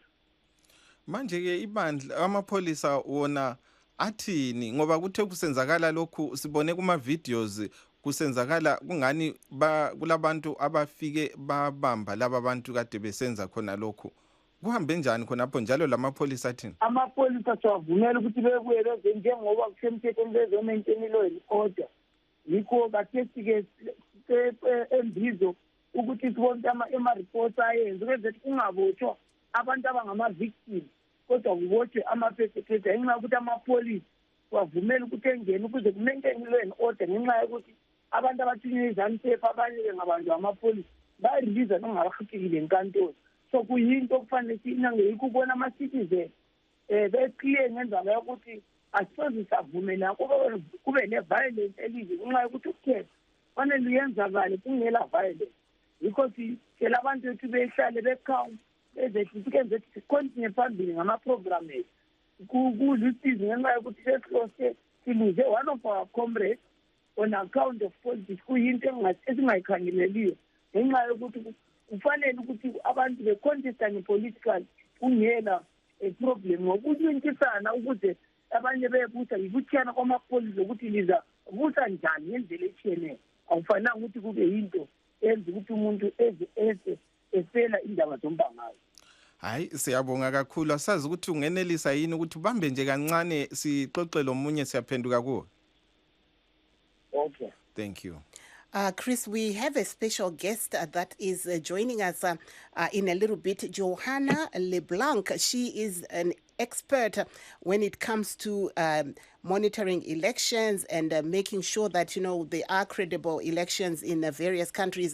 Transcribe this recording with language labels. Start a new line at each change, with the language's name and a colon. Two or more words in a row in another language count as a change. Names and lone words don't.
North Ndebele: Manje-ke ibandla amapholisa wona athini ngoba kuthe kusenzakala lokhu sibone kuma-videos kusenzakala kungani kulabantu abafike babamba laba bantu kade besenza khona lokhu kuhambe njani khonapho njalo lamapholisa athini? Amapholisa siwavumela ukuthi bebuye beze njengoba kusemthethweni bezo-
English: maintain law and order.
North Ndebele: Yikho kathesi-ke embizo ukuthi sibone ama-reports ayenze ukwenzela kungabotshwa abantu abangama-victim kodwa kubotshwe ama-perpetrator ngenxa yokuthi amapholisa siwavumela ukuthi engene ukuze ku-
English: maintain law and order
North Ndebele: ngenxa yokuthi abantu abathunywe iZANU-PF abanye ngabantu amapholisa bayareleasa nongabakhithekile enkantolo. So kuyinto okufanele sinange yikho ukubona ama-citizen beclear ngendaba yokuthi asisoze savumela kube ne-violence elizwe ngenxa yokuthi ukukhetha fanele uyenzakale kungela violence. Yikho sitshela abantu bethu behlale bekhawunta bezethu sikontinue phambili ngama-program ethu kulusizi ngenxa yokuthi sesilose siluze
English: one of our comrades on account of politics.
North Ndebele: Kuyinto esingayikhangeleliyo ngenxa yokuthi kufanele ukuthi abantu becontesta ngepolitical kungela problem ngokuncintisana ukuze abanye bebusa yikuthiyana kwamapholisa ukuthi liza busa njani ngendlela etshiyeneyo. Akufanele ukuthi kube yinto enza ukuthi umuntu esela indaba zombangazo. Hayi siyabonga kakhulu, asazi ukuthi ungenelisa yini ukuthi ubambe nje kancane sixoxe lomunye siyaphenduka kuwe.
English: Okay. Thank you. Chris, we have a special guest that is joining us in a little bit, Johanna LeBlanc. She is an expert when it comes to monitoring elections and making sure that, you know, there are credible elections in various countries.